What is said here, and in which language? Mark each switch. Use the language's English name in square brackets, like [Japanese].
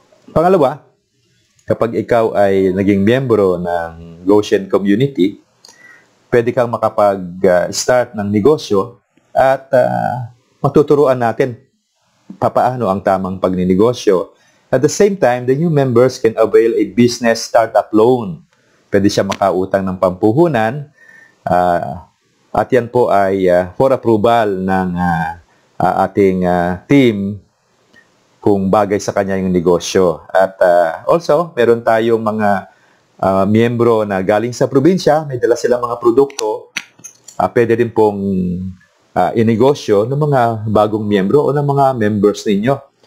[Filipino] Pangalawa, kapag ikaw ay naging miyembro ng Goshen community, pwede kang makapag-start ng negosyo at matuturuan natin papaano ang tamang pagninegosyo. [English] At the same time, the new members can avail a business startup loan. [Filipino] Pwede siya makautang ng pampuhunan at yan po ay for approval ng ating team kung bagay sa kanya yung negosyo. At also, meron tayong mga miyembro na galing sa probinsya, may dala silang mga produkto, pwede rin pong inegosyo ng mga bagong miyembro o ng mga members ninyo.